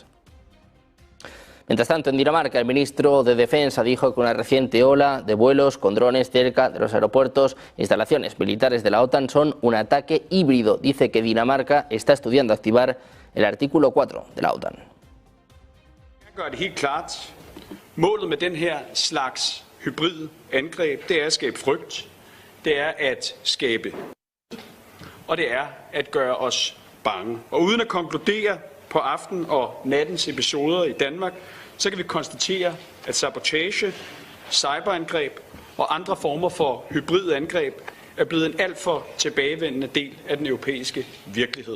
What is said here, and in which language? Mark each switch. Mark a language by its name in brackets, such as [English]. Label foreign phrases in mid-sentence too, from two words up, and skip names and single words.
[Spanish] Mientras tanto, en Dinamarca, el ministro de Defensa dijo que una reciente ola de vuelos con drones cerca de los aeropuertos e instalaciones militares de la OTAN son un ataque híbrido. Dice que Dinamarca está estudiando activar el artículo 4 de la OTAN. [Danish] Gør det helt klart. Målet med den her slags hybrid angreb, det er at skabe frygt, det er at skabe, og det er at gøre os bange. Og uden at konkludere på aften og nattens episoder i Danmark, så kan vi konstatere, at sabotage, cyberangreb og andre former for hybride angreb er blevet en alt for tilbagevendende del af den europæiske virkelighed.